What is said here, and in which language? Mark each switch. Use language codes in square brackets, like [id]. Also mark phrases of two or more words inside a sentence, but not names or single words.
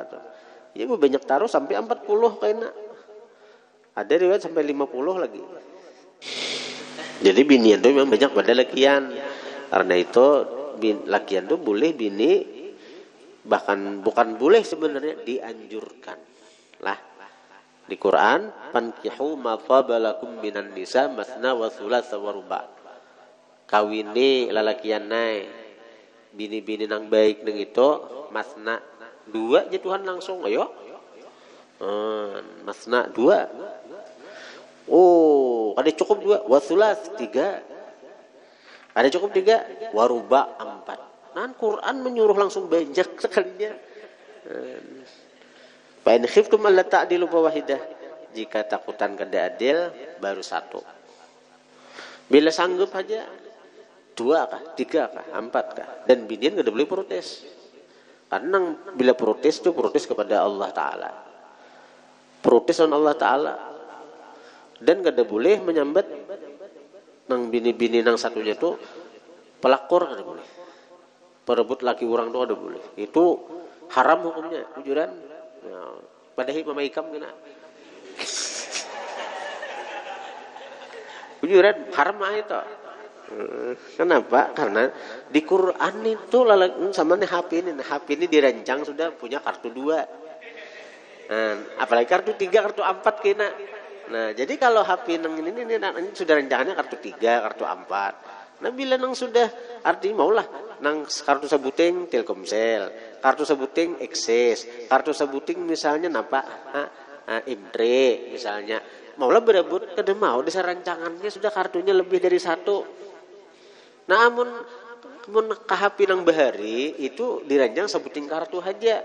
[bjn] Ya banyak taruh sampai 40 kayaknya. Ada riwayat sampai 50 lagi. Jadi binian itu memang banyak pada lakian. Karena itu lakian itu boleh bini, bahkan bukan boleh sebenarnya, dianjurkan. Lah di Quran, [ar] fankihu ma tabalakum minan nisa masna wa thulatsa wa ruba. [bjn] Kawini lalakian nae bini-bini nang baik nang itu masna 2 aja Tuhan langsung ayo. Masna 2. Oh, ada cukup 2, wasulas 3. Ada cukup 3, waruba 4. Nah, Quran menyuruh langsung banyak sekalinya. [ar] Fa in khiftum alla ta'dilu fawahidah. [bjn] Jika takutan kada adil, baru satu. Bila sanggup aja, 2 kah, 3 kah, 4 kah. Dan binian kada boleh protes. Karena bila protes itu protes kepada Allah Ta'ala. Protes on Allah Ta'ala. Dan kada boleh menyambat nang bini-bini nang satunya itu pelakor kada boleh. Perebut laki orang itu kada boleh. Itu haram hukumnya, jujuran. Ya, padahal mama ikam kena. Jujuran haram itu. Kenapa? Karena di Quran itu sama nih HP ini dirancang sudah punya kartu 2. Apalagi kartu 3, kartu 4 kena. Nah, jadi kalau HP nang ini sudah rancangannya kartu 3, kartu 4. Nah, bila nang sudah artinya maulah nang kartu sebuting Telkomsel, kartu sebuting Access, kartu sebuting misalnya napa? Imtre misalnya. Maulah berebut kada mau desa rancangannya sudah kartunya lebih dari 1. Nah, amun HP nang bahari itu dirancang sebuting kartu aja.